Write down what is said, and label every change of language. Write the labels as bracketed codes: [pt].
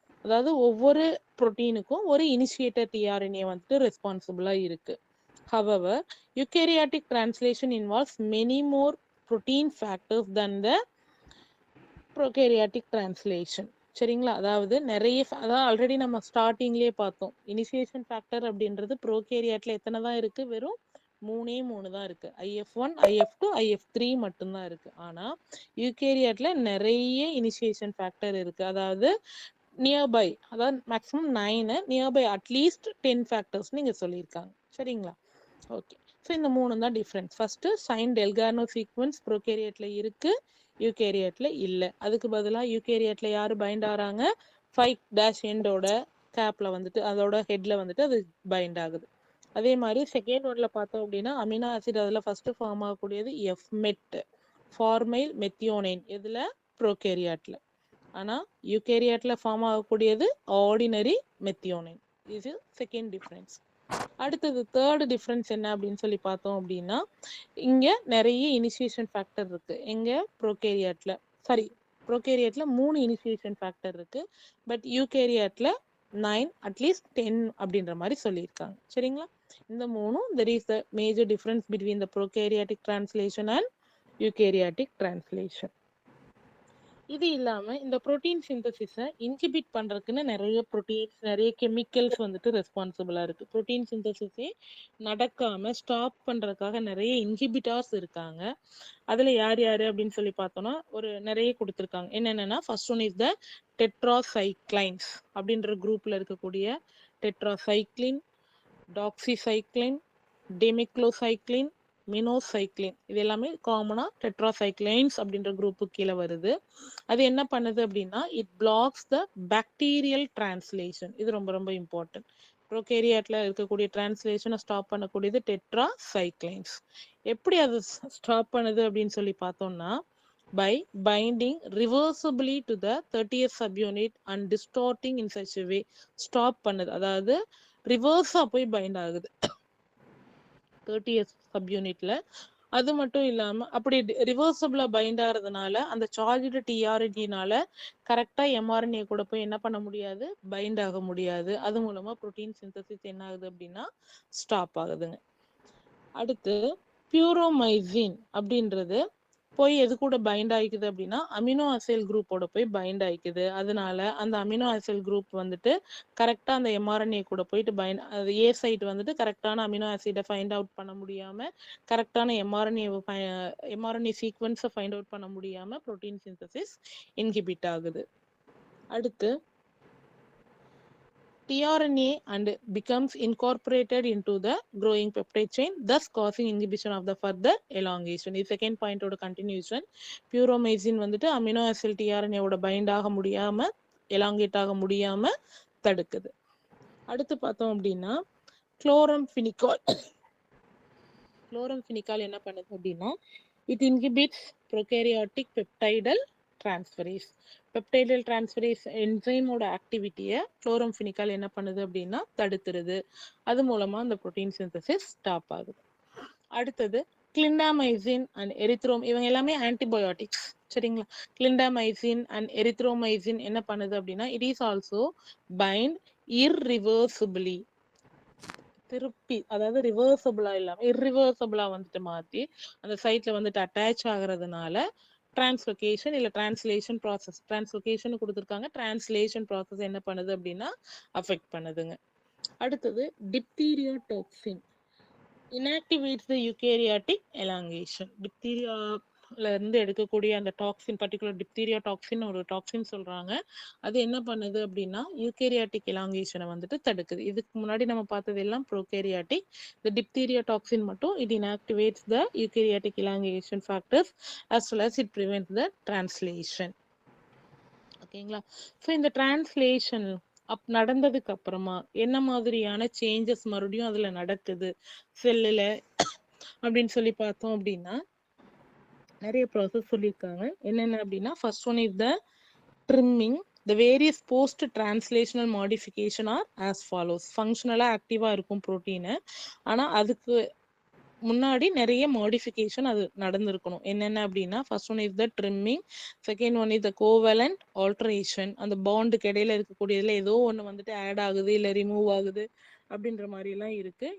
[ta] அதாவது ஒவ்வொரு புரோட்டீனுக்கும் ஒரு இனிஷியேட்டர் டிஆர்என்ஏ வந்துட்டு ரெஸ்பான்சிபிளா இருக்கு. [en] However, eukaryotic translation involves many more protein factors than the prokaryotic translation. [ta] சரிங்களா? அதாவது நிறைய அதாவது ஆல்ரெடி நம்ம ஸ்டார்டிங்லேயே பார்த்தோம் இனிஷியேஷன் ஃபேக்டர் அப்படின்றது ப்ரோகேரியாட்ல எத்தனை தான் இருக்கு? வெறும் 3 தான் இருக்கு. IF1, IF2, IF3 மட்டும்தான் இருக்கு. ஆனா யூகேரியாட்ல நிறைய இனிஷியேஷன் ஃபேக்டர் இருக்கு. அதாவது நியர்பை, அதாவது மேக்ஸிமம் 9, நியர்பை அட்லீஸ்ட் 10 ஃபேக்டர்ஸ் நீங்க சொல்லியிருக்காங்க. சரிங்களா? ஓகே. ஸோ இந்த 3 தான் டிஃப்ரென்ஸ். ஃபர்ஸ்ட் சைன் டெல்கார்னோ சீக்வன்ஸ் ப்ரோகேரியாட்ல இருக்கு, யூகேரியாட்ல இல்ல. அதுக்கு பதிலா யூகேரியாட்ல யாரு பைண்ட் ஆறாங்க? 5' எண்டோட கேப்ல வந்துட்டு அதோட ஹெட்ல வந்துட்டு அது பைண்ட் ஆகுது. அதே மாதிரி செகண்ட் ஒன்ல பார்த்தோம் அப்படின்னா அமினோ ஆசிட் அதில் ஃபர்ஸ்ட் ஃபார்ம் ஆகக்கூடியது எஃப்மெட், ஃபார்மைல் மெத்தியோனைன், இதுல ப்ரோகேரியாட்ல. ஆனா யூகேரியாட்ல ஃபார்ம் ஆகக்கூடியது ஆர்டினரி மெத்தியோனைன். இது செகண்ட் டிஃபரன்ஸ். அடுத்தது தேர்ட் டிஃபரன்ஸ் என்ன அப்படின்னு சொல்லி பார்த்தோம் அப்படின்னா, இங்க நிறைய இனிஷியேஷன் ஃபேக்டர் இருக்கு. எங்க ப்ரோகேரியாட்ல ப்ரோகேரியாட்ல 3 இனிஷியேஷன் ஃபேக்டர் இருக்கு. பட் யூகேரியாட்ல 9 அட்லீஸ்ட் 10 அப்படின்ற மாதிரி சொல்லியிருக்காங்க. சரிங்களா? இந்த மூணும் [en] there is the major difference between the prokaryotic translation and eukaryotic translation. [ta] இது இல்லாம இந்த புரோட்டீன் சிந்தசிஸை இன்ஹிபிட் பண்றதுக்குன்னு நிறைய புரோட்டீன்ஸ், நிறைய கெமிக்கல்ஸ் வந்துட்டு ரெஸ்பான்சிபிளா இருக்கு. புரோட்டீன் சிந்தசிஸே நடக்காம ஸ்டாப் பண்றதுக்காக நிறைய இன்ஹிபிட்டார்ஸ் இருக்காங்க. அதுல யார் யாரு அப்படின்னு சொல்லி பார்த்தோம்னா ஒரு நிறைய கொடுத்துருக்காங்க. என்னென்னா [en] first one is the tetracyclines [ta] அப்படின்ற குரூப்ல இருக்கக்கூடிய டெட்ராசைக்ளின், டாக்ஸிசைக்ளின், டெமிக்ளோசைக்ளின், மினோசைக்ளின், இது எல்லாமே காமனா டெட்ராசைக்ளைன்ஸ் அப்படின்ற குரூப்புக்கு கீழே வருது. அது என்ன பண்ணுது அப்படின்னா [en] It blocks the bacterial translation. [ta] இது ரொம்ப ரொம்ப இம்பார்ட்டன்ட். ப்ரோகேரியாட்ல இருக்கக்கூடிய டிரான்ஸ்லேஷனை ஸ்டாப் பண்ணக்கூடியது டெட்ராசைக்ளைன்ஸ். எப்படி அது ஸ்டாப் பண்ணுது அப்படின்னு சொல்லி பார்த்தோம்னா [en] by binding reversibly to the 30th subunit and distorting in such a way. [ta] Stop பண்ணுது, அதாவது ரிவர்ஸா போய் பைண்ட் ஆகுது 30th சப்யூனிட்ல. அது மட்டும் இல்லாம அப்படி ரிவர்சபிளா பைண்ட் ஆகிறதுனால அந்த சார்ஜ்டு டிஆர்என்ஏனால கரெக்டா எம்ஆர்என்ஏ கூட போய் என்ன பண்ண முடியாது, பைண்ட் ஆக முடியாது. அது மூலமா புரோட்டீன் சிந்தசிஸ் என்ன ஆகுது அப்படின்னா ஸ்டாப் ஆகுதுங்க. அடுத்து பியூரோமைசின் அப்படின்றது போய் எது கூட பைண்ட் ஆயிக்குது அப்படின்னா அமினோ அசைல் குரூப்போட போய் பைண்ட் ஆயிக்குது. அதனால அந்த அமினோ அசைல் குரூப் வந்துட்டு கரெக்டா அந்த எம்ஆர்என்ஏ கூட போயிட்டு பைண்ட், அது ஏ சைட் வந்துட்டு கரெக்டான அமினோ ஆசிடை ஃபைண்ட் அவுட் பண்ண முடியாம, கரெக்டான எம்ஆர்என்ஏ சீக்வன்ஸை ஃபைண்ட் அவுட் பண்ண முடியாம புரோட்டீன் சிந்தசிஸ் இன்ஹிபிட் ஆகுது. அடுத்து [en] tRNA and becomes incorporated into the growing peptide chain, thus causing inhibition of the further elongation. This second point oda continuation. [ta] Puromycin வந்துட்டு amino acid tRNA ஓட find ஆக முடியாம, elongate ஆக முடியாம தடுக்குது. அடுத்து பார்த்தோம் அப்படின்னா குளோரம்ஃபினிகால். குளோரம்ஃபினிகால் என்ன பண்ணுது அப்படின்னா [en] it inhibits prokaryotic peptidal transferase. [ta] பெப்டைடல் transferase என்சைமோட ஆக்டிவிட்டியை குளோரம்ஃபினிகால் என்ன பண்ணுது அப்படின்னா தடுத்துருது. அது மூலமா அந்த புரோட்டீன் சிந்தசிஸ் ஸ்டாப் ஆகுது. அடுத்தது கிளிண்டாமைசின் அண்ட் எரித்ரோம், இவங்க எல்லாமே ஆன்டிபயோட்டிக்ஸ். சரிங்களா? கிளிண்டாமைசின் அண்ட் எரித்ரோமைசின் என்ன பண்ணுது அப்படின்னா [en] it is also bind irreversibly, [ta] திருப்பி, அதாவது ரிவர்சபிளா இல்லாம இர்ரிவர்சபிளா வந்துட்டு மாத்தி அந்த சைட்ல வந்துட்டு அட்டாச் ஆகுறதுனால டிரான்ஸ்லோகேஷன் இல்ல டிரான்ஸ்லேஷன் ப்ராசஸ், டிரான்ஸ்லோகேஷன் கொடுத்துருக்காங்க, டிரான்ஸ்லேஷன் ப்ராசஸ் என்ன பண்ணுது அப்படின்னா அஃபெக்ட் பண்ணுதுங்க. [en] அடுத்தது diphtheria toxin inactivates the eukaryotic elongation. [ta] டிப்தீரியால இருந்து எடுக்கக்கூடிய அந்த டாக்ஸின், பர்டிகுலர் டிப்தீரியா டாக்ஸின் ஒரு டாக்ஸின் சொல்றாங்க. அது என்ன பண்ணுது அப்படின்னா யூகேரியாட்டிக் எலாங்கேஷனை வந்துட்டு தடுக்குது. இதுக்கு முன்னாடி நம்ம பார்த்தது எல்லாம் ப்ரோகேரியாட்டிக். இந்த டிப்தீரியா டாக்ஸின் மட்டும் [en] it inactivates the eukaryotic elongation factors as well as it prevents the translation. [ta] ஓகேங்களா? ஸோ இந்த டிரான்ஸ்லேஷன் நடந்ததுக்கு அப்புறமா என்ன மாதிரியான சேஞ்சஸ் மறுபடியும் அதுல நடக்குது செல்லுல அப்படின்னு சொல்லி பார்த்தோம் அப்படின்னா நிறைய ப்ராசஸ் சொல்லியிருக்காங்க. என்னென்ன அப்படின்னா [en] First one is the trimming. The various post translational modification are as follows. [ta] ஃபங்க்ஷனலா ஆக்டிவா இருக்கும் புரோட்டீனு, ஆனா அதுக்கு முன்னாடி நிறைய மாடிஃபிகேஷன் அது நடந்திருக்கணும். என்னென்ன அப்படின்னா [en] first one is the trimming, second one is the covalent alteration, [ta] அந்த பாண்டுக்கு இடையில இருக்கக்கூடியதுல ஏதோ ஒன்று வந்துட்டு ஆட் ஆகுது இல்லை ரிமூவ் ஆகுது அப்படின்ற மாதிரி எல்லாம் இருக்கு.